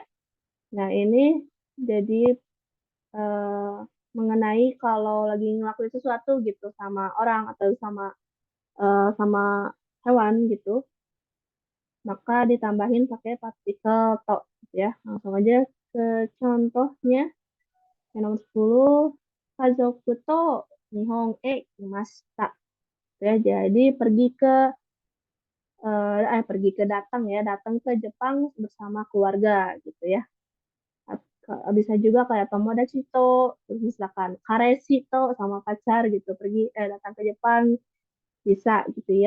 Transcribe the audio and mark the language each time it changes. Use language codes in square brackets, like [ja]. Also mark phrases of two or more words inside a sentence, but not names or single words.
[id] Nah, ini jadi eh, mengenai kalau lagi ngelakuin sesuatu gitu sama orang atau sama hewan gitu, maka ditambahin pakai partikel to gitu ya. Langsung aja ke contohnya yang nomor 10, [ja] 家族と日本へ来ました. [id] Ya, jadi pergi ke datang ke Jepang bersama keluarga gitu ya. Bisa juga kayak [ja] 友達と, [id] terus misalkan [ja] 彼氏と [id] sama pacar gitu, datang ke Jepang bisa gitu ya.